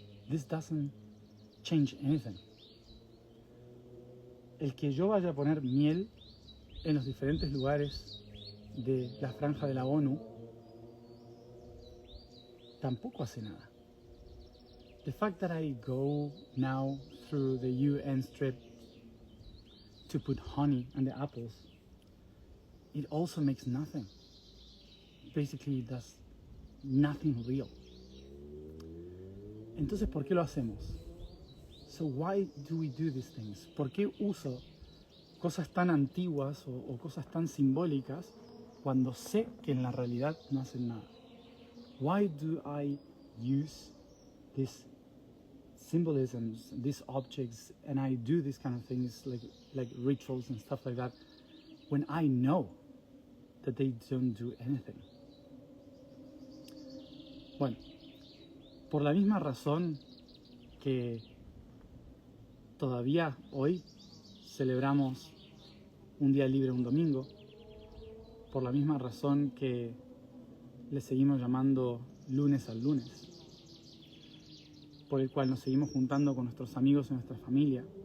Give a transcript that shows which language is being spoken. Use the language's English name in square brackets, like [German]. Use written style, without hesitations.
[English] This doesn't change anything. [Spanish] El que yo vaya a poner miel en los diferentes lugares de la franja de la ONU tampoco hace nada. [English] The fact that I go now through the UN strip to put honey on the apples, it also makes nothing. basically does nothing real. [Spanish] Entonces, ¿por qué lo hacemos? [English] So why do we do these things? [Spanish] ¿Por qué uso cosas tan antiguas o cosas tan simbólicas cuando sé que en la realidad no hacen nada? [English] Why do I use these symbolisms, these objects, and I do these kind of things like rituals and stuff like that when I know that they don't do anything? [Spanish] Bueno, por la misma razón que todavía hoy celebramos un día libre un domingo, por la misma razón que le seguimos llamando lunes al lunes, por el cual nos seguimos juntando con nuestros amigos y nuestra familia,